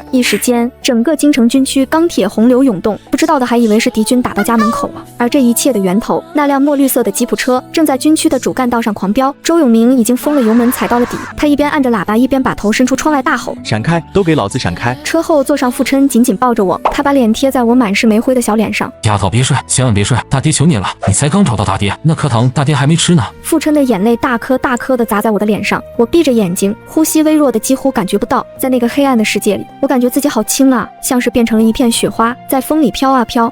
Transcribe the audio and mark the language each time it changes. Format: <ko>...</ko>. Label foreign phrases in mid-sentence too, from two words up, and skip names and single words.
<zh>一時間，整個京城軍區鋼鐵洪流湧動，不知道的還以為是敵軍打到家門口了。而這一切的源頭，那輛墨綠色的吉普車正在軍區的主幹道上狂飆。周永明已經封了油門，踩到了底，他一邊按着喇叭，一邊把頭伸出窗外大吼：“ 閃開，都給老子閃開！” 車後座上傅琛緊緊抱着我，他把臉貼在我滿是煤灰的小臉上。丫頭別睡，千萬別睡，大爹求你了，你才剛找到大爹，那顆糖大爹還沒吃呢。傅琛的眼淚大顆大顆的砸在我的臉上，我閉着眼睛，呼吸微弱的幾乎感覺不到。在那個黑暗的世界裡，我感覺自己好輕啊，像是變成了一片雪花，在風裡飄啊飄。</zh>